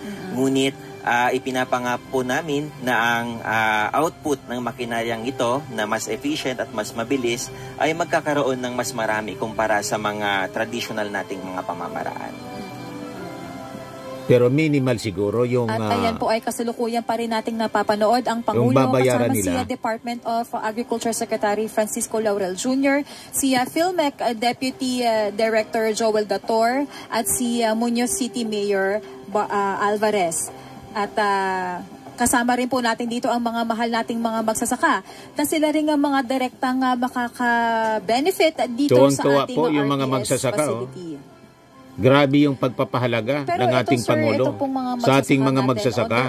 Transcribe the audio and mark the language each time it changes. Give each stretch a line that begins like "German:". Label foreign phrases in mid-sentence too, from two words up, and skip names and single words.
Filipino: Ngunit ipinapangako po namin na ang output ng makinaryang ito na mas efficient at mas mabilis ay magkakaroon ng mas marami kumpara sa mga traditional nating mga pamamaraan. Pero minimal siguro yung... At ayan po ay kasalukuyan pa rin nating napapanood ang Pangulo kasama si Department of Agriculture Secretary Francisco Laurel Jr., si PhilMec Deputy Director Joel Dator at si Muñoz City Mayor Alvarez. At kasama rin po natin dito ang mga mahal nating mga magsasaka na sila rin ang mga direktang makaka-benefit dito sa ating po yung mga magsasaka, facility. Grabe yung pagpapahalaga ng ating Pangulo sa ating mga magsasaka.